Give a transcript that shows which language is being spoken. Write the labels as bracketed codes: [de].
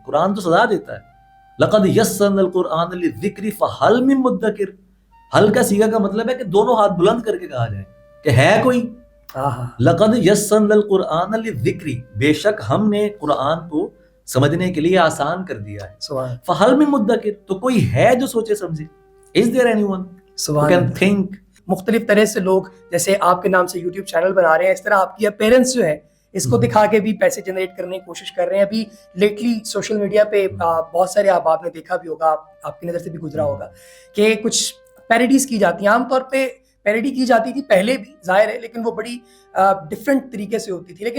[ur] قرآن تو سزا دیتا ہے [ar] لقد یسرنا القرآن للذکر فہل من مدکر. [ur] حل کا صیغہ کا مطلب ہے کہ دونوں ہاتھ بلند کر کے کہا جائے کہ ہے کوئی. [ar] لقد یسرنا القرآن للذکر, [ur] بے شک ہم نے قرآن کو سمجھنے کے لیے آسان کر دیا ہے. [ar] فہل من مدکر, [ur] تو کوئی ہے جو سوچے سمجھے. [en] Is there anyone who can think? [ur] مختلف طرح سے لوگ جیسے آپ کے نام سے یوٹیوب چینل بنا رہے ہیں, اس طرح آپ کی پیرنٹس جو ہے اس کو دکھا کے بھی پیسے جنریٹ کرنے کی کوشش کر رہے ہیں. ابھی لیٹلی سوشل میڈیا پہ بہت سارے آپ نے دیکھا بھی ہوگا, آپ کی نظر سے بھی گزرا ہوگا کہ کچھ پیروڈیز کی جاتی ہیں. عام طور پہ پیروڈی کی جاتی تھی پہلے بھی ظاہر ہے, لیکن وہ بڑی ڈفرینٹ طریقے سے ہوتی تھی.